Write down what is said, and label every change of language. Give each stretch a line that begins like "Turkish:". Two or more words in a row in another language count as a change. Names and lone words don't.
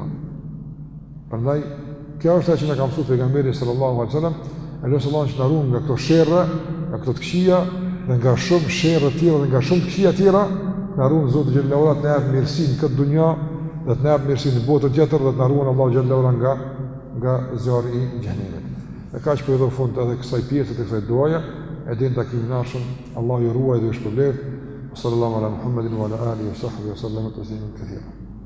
Albanian: Prandaj kjo është ajo që na ka mësuar pejgamberi
Arabic: صلى الله عليه وسلم,
Albanian: Allahu që na ruan nga këto sherrë, nga këto të këqija dhe nga shumë sherrë të tjera dhe nga shumë të këqija të tjera. Na ruan Zoti
Arabic: جل وعلا
Albanian: të na jap mirësinë këtë dunja dhe të na jap mirësinë në botën tjetër dhe të na ruan Allahu
Arabic: جل وعلا
Albanian: nga zjarri i xhenemit. E kaq për edhe fund edhe kësaj pjese të kësaj duaje, e din takimin nashëm, Allahu ju ruaj dhe ju shpërblet.
Arabic: صلى الله على محمد وعلى آله وصحبه وسلم تسليما كثيرا.